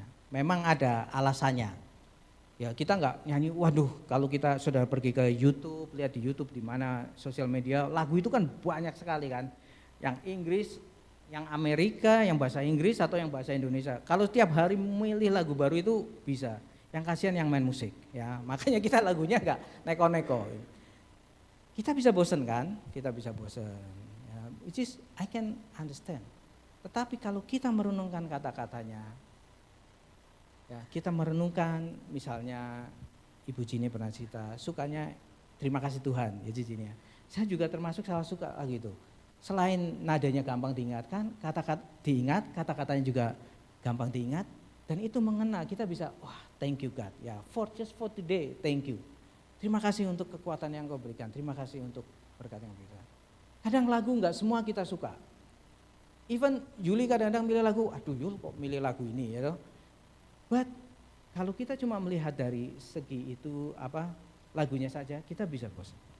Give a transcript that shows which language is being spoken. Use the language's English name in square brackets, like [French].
[Indonesian] Memang ada alasannya. Ya kita nggak nyanyi, waduh kalau kita sudah pergi ke YouTube, lihat di YouTube di mana sosial media, lagu itu kan banyak sekali kan. Yang Inggris, yang Amerika, yang bahasa Inggris atau yang bahasa Indonesia. Kalau setiap hari memilih lagu baru itu bisa. Yang kasihan yang main musik, ya makanya kita lagunya nggak neko-neko. Kita bisa bosan kan? Kita bisa bosan. [English] Ya, which is I can understand. [Indonesian] Tetapi kalau kita merenungkan kata-katanya, ya, kita merenungkan misalnya Ibu Jini pernah cerita, sukanya terima kasih Tuhan, ya Jini ya. Saya juga termasuk salah suka gitu. Selain nadanya gampang diingatkan, kata-katanya juga gampang diingat, dan itu mengena. Kita bisa, wah [English] thank you God, ya just for today, thank you. [Indonesian] Terima kasih untuk kekuatan yang kau berikan, terima kasih untuk berkat yang kau berikan. Kadang lagu enggak semua kita suka. Even Yuli kadang-kadang milih lagu, aduh Yul kok milih lagu ini ya. But kalau kita cuma melihat dari segi itu lagunya saja, kita bisa bosan.